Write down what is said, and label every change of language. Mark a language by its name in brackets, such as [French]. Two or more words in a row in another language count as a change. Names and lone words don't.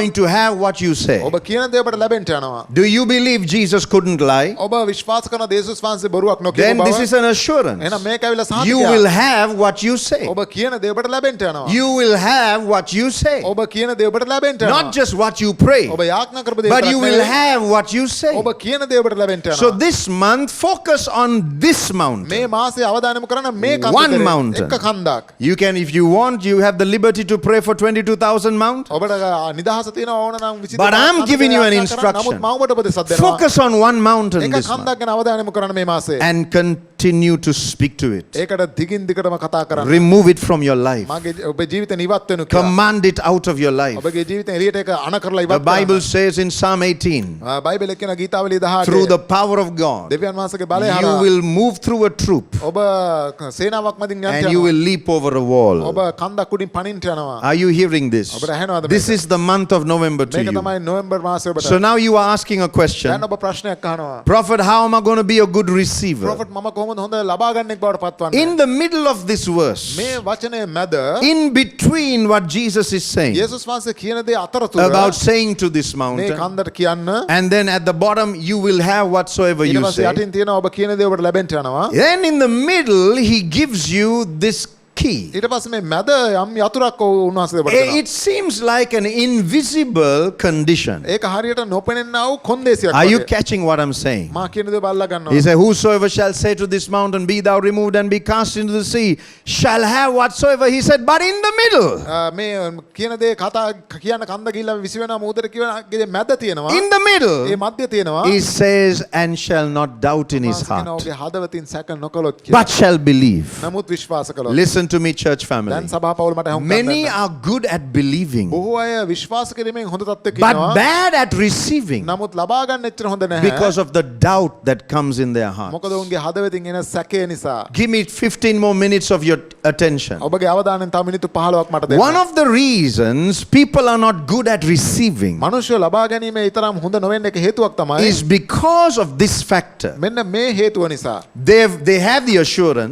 [English] going to have what you say. [Sinhala] ඔබ කියන දේ ඔබට ලැබෙන්න යනවා. [English] Do you believe Jesus couldn't lie? [Sinhala] ඔබ විශ්වාස කරන යේසුස් වහන්සේ බොරුවක් නොකියපු [English] Then this [Sinhala] බව. [English] is an assurance. [Sinhala] එහෙනම් මේක ඇවිල්ලා [English] You will [Sinhala] සාතිකයක්. [English] have what you say. [Sinhala] ඔබ කියන දේ ඔබට ලැබෙන්න යනවා. [English] You will have what you say. [Sinhala] ඔබ කියන දේ ඔබට ලැබෙන්න යනවා. [English] Not just what you pray, [Sinhala] ඔබ යාඥා කරපු දේ [English] but [Sinhala] විතරක් [English] you will [Sinhala] නෙවෙයි. [English] have what you say. [Sinhala] ඔබ කියන දේ ඔබට ලැබෙන්න යනවා. [English] So this month, focus on this mountain. [Sinhala] මේ මාසේ අවධානය යොමු කරන මේ [English] One [Sinhala] කන්දේ [English] mountain. [Sinhala] එක කන්දක්. [English] You can, if you want, you have the liberty to pray for 22,000 mount. [Sinhala] ඔබට නිදහස තියෙනවා ඕන නම් 22 [English] But I'm giving you an [Sinhala] යාඥා කරන්න. [English] instruction. [Sinhala] නමුත් මම ඔබට උපදෙසක් දෙනවා. [English] Focus on one mountain [Sinhala] එක [English] this month [Sinhala] කන්දක් ගැන අවධානය යොමු කරන්න මේ මාසේ. [English] and continue to speak to it. [Sinhala] ඒකට දිගින් දිගටම කතා කරන්න. [English] Remove it from your life. [Sinhala] මගේ ඔබේ ජීවිතේ ඉවත් වෙනු කියලා. [English] Command it out of your life. [Sinhala] ඔබගේ ජීවිතේ එළියට ඒක අණ කරලා [English] The [Sinhala] ඉවත් [English] Bible [Sinhala] කරන්න. [English] says in Psalm 18, [Sinhala] බයිබලයේ කියන ගීතාවලිය 18 [English] through the power of God, [Sinhala] දෙවියන් වහන්සේගේ බලය [English] you [Sinhala] හරහා [English] will move through a troop [Sinhala] ඔබ සේනාවක් මැදින් යන්න [English] and you will [Sinhala] යනවා. [English] leap over a wall. [Sinhala] ඔබ කන්දක් උඩින් පනින්න යනවා. [English] Are you hearing this? [Sinhala] ඔබට ඇහෙනවද මේක? [English] This is the month of November to [Sinhala] මේක [English] you. [Sinhala] තමයි නොවැම්බර් මාසයේ ඔබට. [English] So now you are asking a question. [Sinhala] දැන් ඔබ ප්‍රශ්නයක් අහනවා. [English] Prophet, how am I going to be a good receiver? [Sinhala] ප්‍රොෆට් මම කොහොමද හොඳ ලබා ගන්නෙක් බවට පත්වන්නේ? [English] In the middle of this verse, [Sinhala] මේ වචනේ මැද [English] in between what Jesus is saying [Sinhala] යේසුස් වහන්සේ කියන දේ අතරතුර [English] about saying to this [Sinhala] මේ [English] mountain, [Sinhala] කන්දට කියන්න [English] and then at the bottom, you will have whatsoever [Sinhala] ඊට [English] you [Sinhala] පස්සේ [English] say. [Sinhala] යටින් තියෙනවා ඔබ කියන දේ ඔබට ලැබෙන්න යනවා. [English] Then in the middle, he gives you this key. [Sinhala] ඊට පස්සේ මේ මැද යම් යතුරක් උන්වහන්සේ ඔබට දෙනවා. [English] It seems like an invisible condition. [Sinhala] ඒක හරියට නොපෙනෙනා වූ කොන්දේසියක් [English] Are you [Sinhala] වගේ. [English] catching what I'm saying? [Sinhala] මා කියන දේ බලලා ගන්නවා. [English] He said, whosoever shall say to this mountain, be thou removed and be cast into the sea, shall have whatsoever. He said, but in the middle, [Sinhala] මේ කියන දේ කතා කියන කන්ද ගිහිල්ලා විසි වෙනා මුහුදට කියන මැද තියෙනවා. [English] in the [Sinhala] ඒ [English] middle, [Sinhala] මැද තියෙනවා. [English] he says, and shall not doubt in his [Sinhala] උන්වහන්සේ කියනවා, [English] heart, [Sinhala] ඔබගේ හදවතින් සැක නොකළොත් කියලා. [English] but shall believe. [Sinhala] නමුත් විශ්වාස කළොත්. [English] Listen to me, church family. [Sinhala] දැන් සභා පවුල මට හුඟක් [English] Many [Sinhala] දෙන්න. [English] are good at believing, [Sinhala] බොහෝ අය විශ්වාස කිරීමෙන් හොඳ තත්ත්වයක [English] but [Sinhala] ඉන්නවා. [English] bad at receiving [Sinhala] නමුත් ලබා ගන්න එච්චර හොඳ නැහැ. [English] because of the doubt that comes in their heart. [Sinhala] මොකද උන්ගේ හදවතින් එන සැකය නිසා. [English] Give me 15 more minutes of your attention. [Sinhala] ඔබගේ අවධානයෙන් තව මිනිත්තු 15ක් මට දෙන්න. [English] One of the reasons people are not good at receiving [Sinhala] මිනිස්සු ලබා ගැනීම ඊතරම් හොඳ නොවෙන්න එක හේතුවක් තමයි. [English] is because of this factor. [Sinhala] මෙන්න මේ හේතුව නිසා. [English] They have the assurance [Sinhala] ඔවුන්ට ස්ථිරත්වයක්